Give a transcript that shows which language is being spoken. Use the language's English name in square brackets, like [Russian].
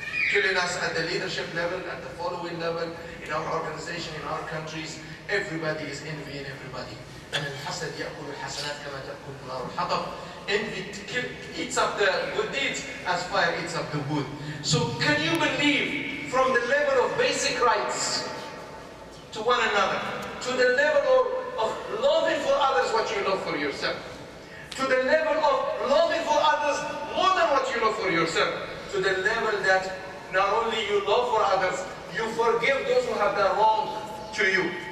[English] Killing us at the leadership level, at the following level, in our organization, in our countries. Everybody is envying everybody. [Arabic] And الحسد يأكل الحسنات كما تأكل النار الحطب. [English] Envy eats up the good deeds as fire eats up the wood. So can you believe from the level of basic rights to one another, to the level of loving for others what you love for yourself, to the level of loving for others more than what you love for yourself, to the level that not only you love for others, you forgive those who have done wrong to you.